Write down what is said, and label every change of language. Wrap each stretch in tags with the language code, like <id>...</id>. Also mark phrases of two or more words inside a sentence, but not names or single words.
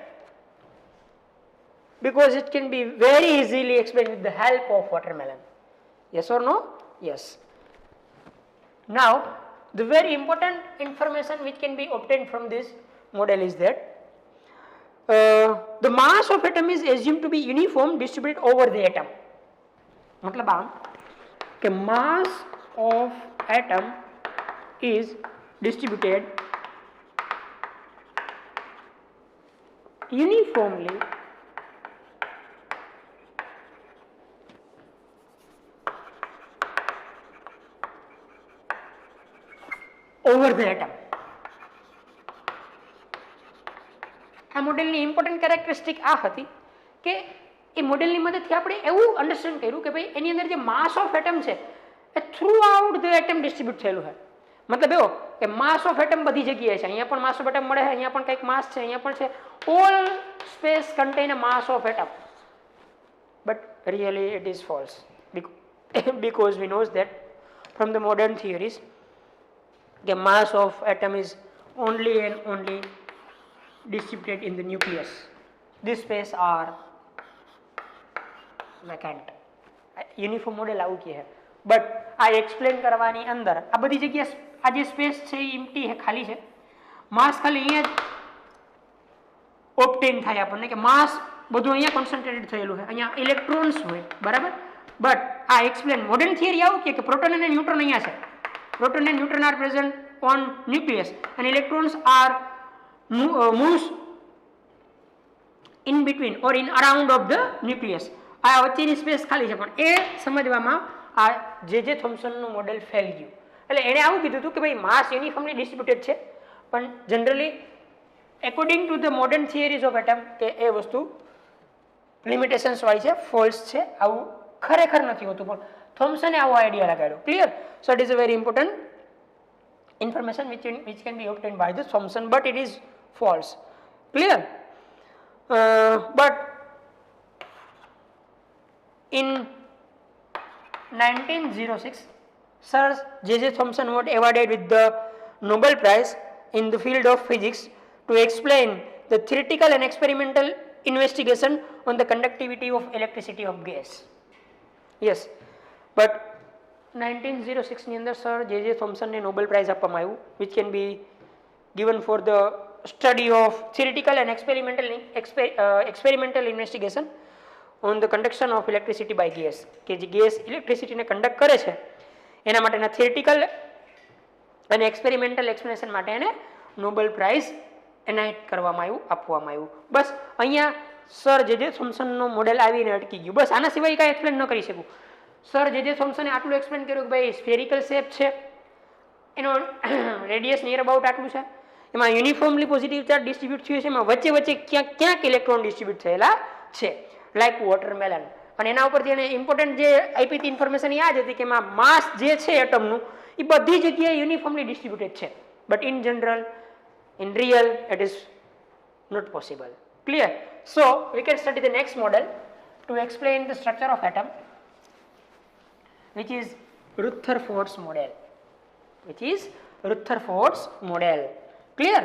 <en>Because it can be very easily explained with the help of watermelon. Yes or no? Yes. Now, the very important information which can be obtained from this model is that the mass of atom is assumed to be uniform distributed over the atom.</en> <hi>मतलब कि</hi> <en>mass of atom is distributed uniformly over the atom.</en> <gu>આ મોડેલની</gu> <en>important characteristic</en> <gu>આ હતી કે એ મોડેલની મદદથી આપણે એવું અન્ડરસ્ટેન્ડ કર્યું કે ભાઈ એની અંદર જે</gu> <en>mass of atom</en> <gu>છે એ</gu> <en>throughout the atom distribute</en> <gu>થયેલું છે. મતલબ એવો કે</gu> <en>mass of atom</en> <gu>બધી જગ્યાએ છે. અહીંયા પણ</gu> <en>mass of atom</en> <gu>મળે છે, અહીંયા પણ કંઈક માસ છે, અહીંયા પણ છે.</gu> <en>all space contain a mass of atom. but really it is false because we knows that from the modern theories the mass of atom is only and only distributed in the nucleus. This space are vacant. Uniform model</en> <gu>આવું કહે છે. બટ આ એક્સપ્લેન કરવાની અંદર આ બધી જગ્યા આ જે સ્પેસ છે એ એમ્પ્ટી છે, ખાલી છે. માસ ખાલી અહીંયા જ ઓબ્ટેન થાય આપણને કે માસ બધું અહીંયા કોન્સન્ટ્રેટેડ થયેલું છે, અહીંયા ઇલેક્ટ્રોન્સ હોય, બરાબર. બટ આ</gu> <en>explain modern theory</en> <gu>આવું કે પ્રોટોન અને ન્યુટ્રોન અહીંયા છે.</gu> <en>Proton and neutron are present on nucleus and electrons are moves in between or in around of the nucleus.</en> <gu>આ વચ્ચેની સ્પેસ ખાલી છે. પણ એ સમજવામાં આ જે થોમ્સનનું મોડેલ ફેલ ગયું. એટલે એણે આવું કીધું હતું કે ભાઈ માસ</gu> <en>uniformly distributed</en> <gu>છે, પણ</gu> <en>generally according to the modern theories of atom</en> <gu>કે એ વસ્તુ લિમિટેશન્સ વાળી છે, ફોલ્સ છે, આવું ખરેખર નથી હોતું. પણ થોમ્સને આવો આઈડિયા લગાડ્યો. ક્લિયર?</gu> <en>So it is a very important information which can be obtained by the Thomson, but it is false. Clear? But in 1906, Sir J.J. Thomson was awarded with the Nobel Prize in the field of physics to explain the theoretical and experimental investigation on the conductivity of electricity of gas. Yes, but</en> <gu>1906 ની અંદર સર જે થોમ્સનને નોબેલ પ્રાઇઝ આપવામાં આવ્યું,</gu> <en>which can be given for the study of theoretical and experimental investigation on the conduction of electricity by gas.</en> <gu>કે જે ગેસ ઇલેક્ટ્રિસિટીને કંડક્ટ કરે છે એના માટેના થિયરિટિકલ અને</gu> <en>experimental explanation</en> <gu>માટે એને નોબેલ પ્રાઇઝ એનાયત કરવામાં આવ્યું, આપવામાં આવ્યું. બસ અહીંયા સર જે થોમ્સનનું મોડેલ આવીને અટકી ગયું. બસ આના સિવાય કાંઈ એક્સપ્લેન ન કરી શકું. સર જે થોમ્સને આટલું એક્સપ્લેન કર્યું કે ભાઈ</gu> <en>spherical shape</en> <gu>છે, એનો રેડિયસ</gu> <en>near about</en> <gu>આટલું છે, એમાં</gu> <en>uniformly positive charge distribute</en> <gu>થયું છે, એમાં વચ્ચે વચ્ચે ક્યાંક ક્યાંક</gu> <en>electron distribute</en> <gu>થયેલા છે,</gu> <en>like watermelon.</en> <gu>અને એના ઉપરથી એને ઇમ્પોર્ટન્ટ જે આઈપીથી ઇન્ફોર્મેશન યાદ હતી કે એમાં માસ જે છે એટમનું એ બધી જગ્યાએ</gu> <en>uniformly distributed</en> <gu>છે,</gu> <en>but in general, in real, it is not possible. Clear? So we can study the next model to explain the structure of atom, which is Rutherford's model. Which is Rutherford's model. Clear?</en>